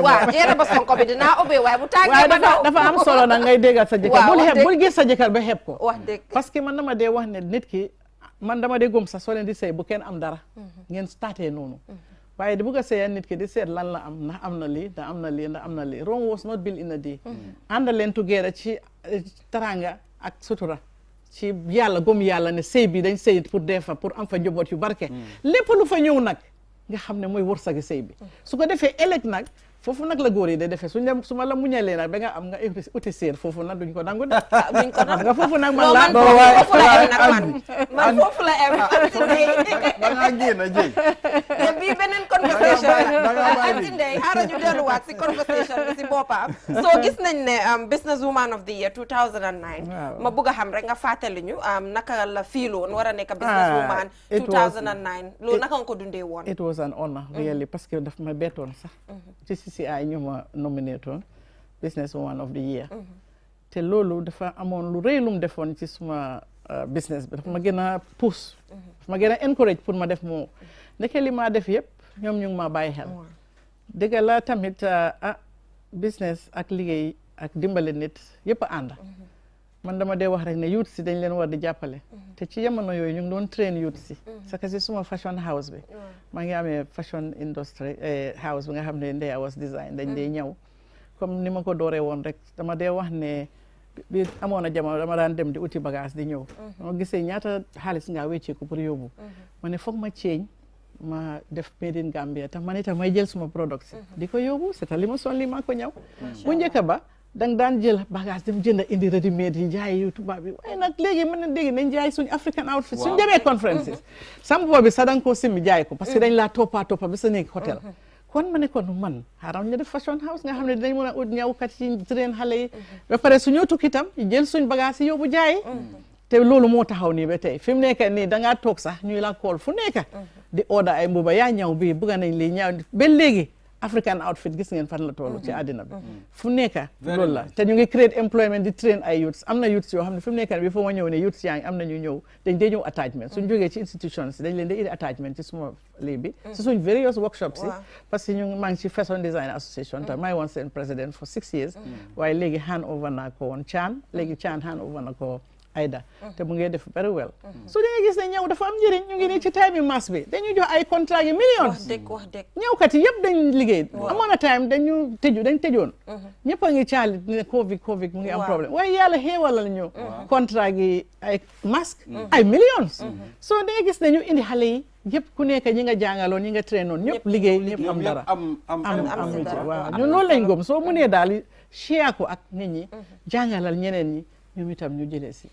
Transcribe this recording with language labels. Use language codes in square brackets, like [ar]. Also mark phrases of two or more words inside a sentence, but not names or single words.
[wo] waaw jeena ba sonko bi dinaa ubbee waaye bu tàggee ba daw dafa am solo nag ngay déggal sa jëkkër bul gis sa jëkkër ba xeeb ko wax dëgg [fr] parce que [wo] man dama dee wax ne nit ki man dama dee gëm sax soo leen di sëy bu kenn am dara ngeen starté noonu waaye di bugg a sëyal nit ki di seet lan la am ndax am na lii ndax am na lii ndax am na lii [en] Rome was not built in a day [wo] ànd leen together ci taranga ak sutura ci yàlla gëm yàlla ne sëy bi dañ sëy pour dee fa pour am fa njaboot yu barke lépp lu fa ñëw nag nga xam ne mooy wërsëgi sëy bi su ko defee ëllëg nag foofu nag la góor yi de defee su ma la muñalee nag ba nga am nga uti séer foofu nag duñ ko nangu de duñ ko nangu nga foofu nag man foofu la em da ngaa génn jëy te bii beneen conversation la anti ndey xaaral ñu delluwaat si conversation bi si boppam soo gis nañ ne [en] business woman of the year 2009 [wo] ma bëgg a xam rek nga fàttali ñu naka la fiiloon war a nekk [en] business woman 2009 [wo] loolu naka nga ko dundee woon [en] it was an honor really [fr] parce que [wo] daf ma bettoon sax ci ay ñu ma nominé toon [en] business woman of the year [wo] te loolu dafa amoon lu rëy lu mu defoon ci suma business bi dafa ma gën a pousse dafa ma gën a encourage pour ma def moo ndeke li ma def yëpp ñoom ñu ngi ma bàyyi xel dëgg la tamit business ak liggéey ak dimbale nit yëpp a ànd man dama dee wax rek ne youth si dañ leen war di jàppale te ci jamono yooyu ñu ngi doon train youth si parce que si suma fashion house bi maa ngi amee [en] fashion industry house [wo] bi nga xam ne Ndeye Awas design dañ dee ñëw comme ni ma ko dooree woon rek dama dee wax ne bi amoon na jamono dama daan dem di uti bagage di ñëw ma gisee ñaata xaalis ngaa wecceeku pour yóbbu ma ne foog ma ceeñ ma def [en] made in Gambia [wo] tax man itam may jël suma product si di ko yóbbu c'est li ma sol li maa ko ñëw bu njëkk ba dang daan jël bagage dem jënd indi [en] ready made [wo] yi jaay yu tubaab bi waaye nag léegi mën na dégg nañ jaay suñu [en] African outfit [wo] suñu demee conferences sam boobi sax danga koo simmi jaay ko parce que dañ laa toppa bi sa nekk hôtel kon ma ne kon man xaaral ñu def fashion house nga xam ne dinañ mën a ut ñawkat yi train xale yi ba pare suñu tukki itam jël suñ bagage yi yóbbu jaay te loolu moo taxaw nii ba tey fi mu nekk nii dangaa toog sax ñuy la kool fu nekk di order ay mbuba yaa ñaw bii bugga nañ lii ñaaw ba léegi [en] African outfit [wo] gis ngeen fan la toolu ci àddina bi fu nekk loolu la te ñu ngi [en] create employment [wo] di train ay youths am na youths yoo xam ne fi mu nekk bi foo ma ñëw ne youths yaa ngi am na ñu ñëw dañ dee ñëw attachment suñ jógee ci institutions dañ leen di indi attachment ci suma lii bi si suñ various workshops yi parce que ñu maa ngi ci [en] fashion design association [wo] te maay woon seen président [en] for 6 years [wo] waaye léegi [en] hand over [wo] naa ko woon Chan léegi Chan [en] hand over [wo] na ko Aida te mu ngi def [en] very well [wo] so da nga gis ne ñëw dafa am njëriñ ñu ngi nii ci time yi mass bi dañu jox ay contrat yi millions wax dëgg ñëwkat yi yëpp dañ liggéey amoon na time dañ tëjoon ñëpp a ngi caali ne covid mu ngi am problème waaye yàlla xéewalal ñu contrat gi ay masque ay millions so da nga gis ne ñu indi xale yi yëpp ku nekk ñi nga jàngaloon ñi nga trainoon ñëpp liggéey ñëpp am dara am waaw ñun loolu lañ gëm soo mënee daal share ko ak nit ñi jàngalal ñeneen ñi ñoom itam ñu jëlee si